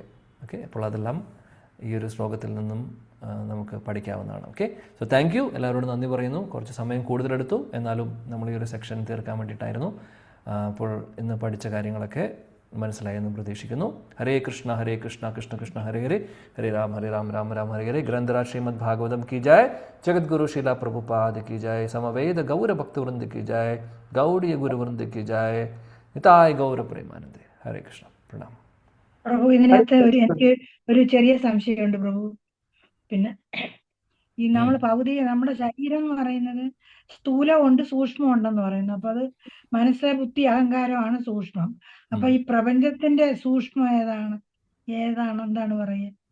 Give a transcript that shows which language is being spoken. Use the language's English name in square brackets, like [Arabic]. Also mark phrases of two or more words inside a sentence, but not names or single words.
[Malayalam] ഓക്കെ, അപ്പോൾ അതെല്ലാം ഈ ഒരു ശ്ലോകത്തിൽ നിന്നും നമുക്ക് പഠിക്കാവുന്നതാണ്. ഓക്കെ, [English] so thank you. [Malayalam] എല്ലാവരോടും നന്ദി പറയുന്നു. കുറച്ച് സമയം കൂടുതലെടുത്തു, എന്നാലും നമ്മൾ ഈ ഒരു സെക്ഷൻ തീർക്കാൻ വേണ്ടിയിട്ടായിരുന്നു. അപ്പോൾ ഇന്ന് പഠിച്ച കാര്യങ്ങളൊക്കെ മനസ്സിലായെന്ന് പ്രതീക്ഷിക്കുന്നു. [Sanskrit] ഹരേ കൃഷ്ണ കൃഷ്ണ കൃഷ്ണ ഹരേ ഹരേ, ഹരേ രാം രാം രാം ഹരേ ഹരേ. [Hindi] ഗ്രന്ഥരാജ് ശ്രീമദ് ഭാഗവതം की जय, जगद्गुरु श्रीला प्रभुपाद की जय, समवेद गौर भक्तवृंद की जय, गौड़ीय गुरुवृंद की जय, निताय गौर प्रेमानंदे. हरे कृष्ण, प्रणाम. [Malayalam] പ്രഭു, ഇതിനകത്ത് എനിക്ക് ഒരു ചെറിയ സംശയമുണ്ട് പ്രഭു. പിന്നെ ഈ നമ്മുടെ ശരീരം എന്ന് പറയുന്നത് സ്ഥൂലമുണ്ട് സൂക്ഷ്മമുണ്ടെന്ന് പറയുന്നു. അപ്പൊ അത് മനസ്സ്, ബുദ്ധി, അഹങ്കാരമാണ് സൂക്ഷ്മം. അപ്പൊ ഈ പ്രപഞ്ചത്തിന്റെ സൂക്ഷ്മം എന്താണ് പറയുക?